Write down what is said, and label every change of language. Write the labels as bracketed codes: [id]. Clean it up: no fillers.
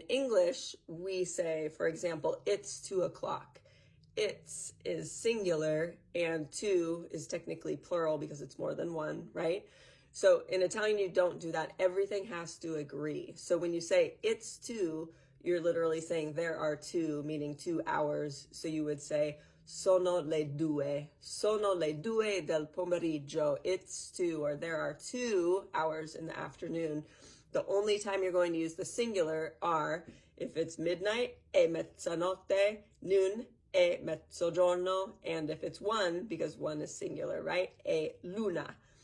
[en] In English, we say, for example, it's 2 o'clock. It's is singular and two is technically plural because it's more than one, right? So in Italian, you don't do that. Everything has to agree. So when you say it's 2, you're literally saying there are 2, meaning 2 hours. So you would say [it] sono le 2 del pomeriggio. [en] It's 2, or there are 2 hours in the afternoon. The only time you're going to use the singular are if it's midnight, [it] è mezzanotte, [en] noon, [it] è mezzogiorno, [en] and if it's 1, because 1 is singular, right? [it] È luna.